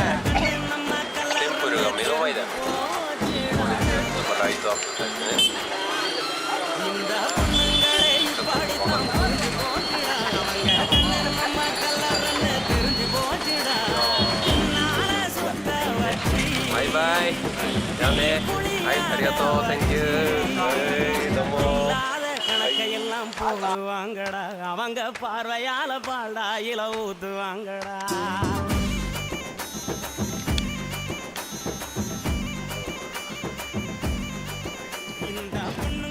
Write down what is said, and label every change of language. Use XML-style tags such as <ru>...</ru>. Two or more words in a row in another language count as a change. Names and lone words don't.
<ja>テンプルが目の前だよ。これちょっとライトアップされてね。ちょっと分かんない。バイバイ。じゃあね。はい、ありがとう。</ja> <en>Thank you。</en> <ja>はい、どうも。</ja> <ta>கணக்கையெல்லாம் போடுவாங்கடா அவங்க பார்வையால பாடா இல ஊத்துவாங்கடா இந்த</ta>